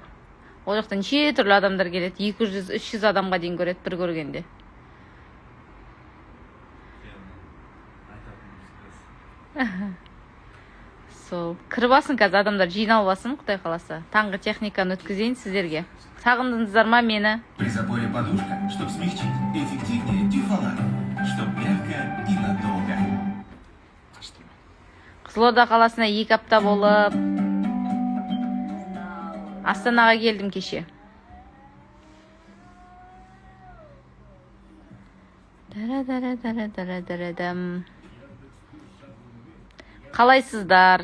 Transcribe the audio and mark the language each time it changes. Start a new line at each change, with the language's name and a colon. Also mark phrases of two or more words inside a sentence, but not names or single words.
Kazakh: Ол жақта неше түрлі адамдар келеді. 200-300 адамға дейін көреді бір көргенде. Сол, кіріп алсын қазір адамдар, жиналып алсын, Құдай қаласа. Таңғы техниканы өткізейін сіздерге. Сағындыңыздар ма мені?
Russian: При заборе подушка, чтобы смягчить, эффективнее Дюфалар, чтобы мягко и надолго.
Kazakh: Қызылорда қаласына 2 апта болып, Астанаға келдім кеше. Қалайсыздар?